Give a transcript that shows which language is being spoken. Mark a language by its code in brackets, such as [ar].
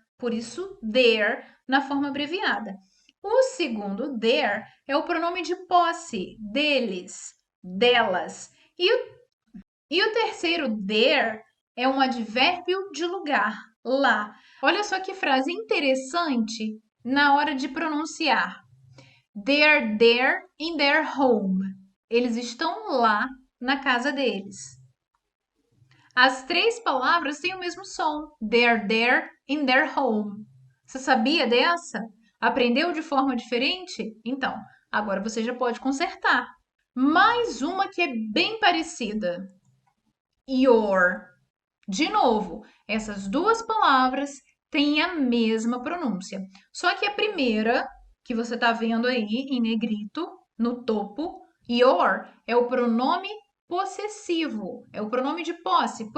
[pt] Por isso, their, na forma abreviada. O segundo, their, é o pronome de posse, deles, delas. E o terceiro, their, é um advérbio de lugar, lá. Olha só que frase interessante na hora de pronunciar. [en] They're there in their home. [pt] Eles estão lá na casa deles. As três palavras têm o mesmo som. [en] They're there in their home. [pt] Você sabia dessa? Aprendeu de forma diferente? Então, agora você já pode consertar. Mais uma que é bem parecida. Your. De novo, essas duas palavras têm a mesma pronúncia. Só que a primeira, que você está vendo aí em negrito, no topo, your, é o pronome possessivo, é o pronome de posse.